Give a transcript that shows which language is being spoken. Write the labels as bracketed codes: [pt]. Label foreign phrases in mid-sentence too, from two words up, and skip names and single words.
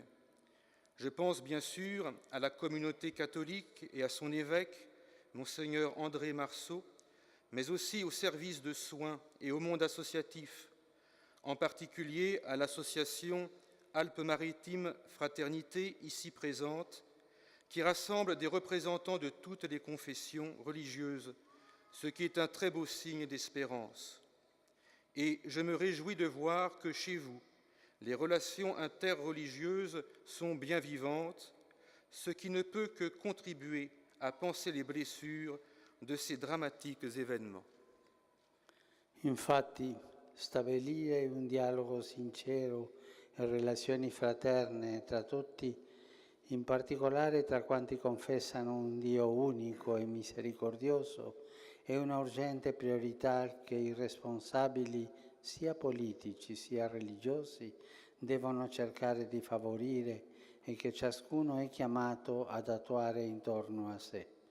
[fr] Je pense bien sûr à la communauté catholique et à son évêque, Monseigneur André Marceau, mais aussi aux services de soins et au monde associatif, en particulier à l'association Alpes-Maritimes Fraternité, ici présente, qui rassemble des représentants de toutes les confessions religieuses, ce qui est un très beau signe d'espérance. Et je me réjouis de voir que chez vous, les relations interreligieuses sont bien vivantes, ce qui ne peut que contribuer à panser les blessures de ces dramatiques événements. [it] Infatti, stabilire un dialogo sincero e relazioni fraterne tra tutti, in particolare tra quanti confessano un Dio unico e misericordioso, è una urgente priorità che i responsabili, sia politici sia religiosi, devono cercare di favorire e che ciascuno è chiamato ad attuare intorno a sé.